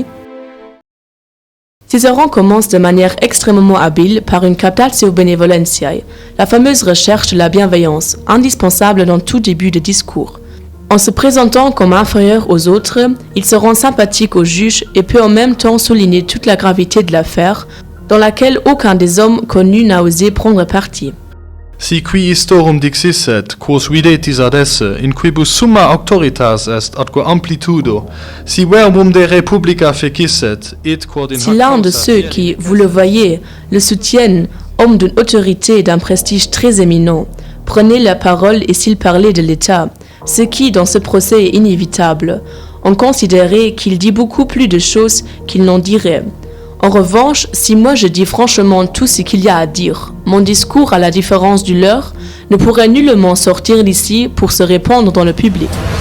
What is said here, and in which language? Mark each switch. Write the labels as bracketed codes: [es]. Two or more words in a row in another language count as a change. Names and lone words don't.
[fr] Cicéron commence de manière extrêmement habile par une [la] captatio benevolentiae, [fr] la fameuse recherche de la bienveillance, indispensable dans tout début de discours. En se présentant comme inférieur aux autres, il se rend sympathique au juge et peut en même temps souligner toute la gravité de l'affaire, dans laquelle aucun des hommes connus n'a osé prendre parti. [la] Si qui istorum dixisset, quos videtis ad esse, in quibus summa auctoritas est atque amplitudo, si verbum de republica fecisset, et quod in [fr] Si l'un de ceux qui, vous le voyez, le soutiennent, homme d'une autorité et d'un prestige très éminent, prenait la parole et s'il parlait de l'État, ce qui, dans ce procès, est inévitable, on considérait qu'il dit beaucoup plus de choses qu'il n'en dirait. En revanche, si moi je dis franchement tout ce qu'il y a à dire, mon discours, à la différence du leur, ne pourrait nullement sortir d'ici pour se répandre dans le public.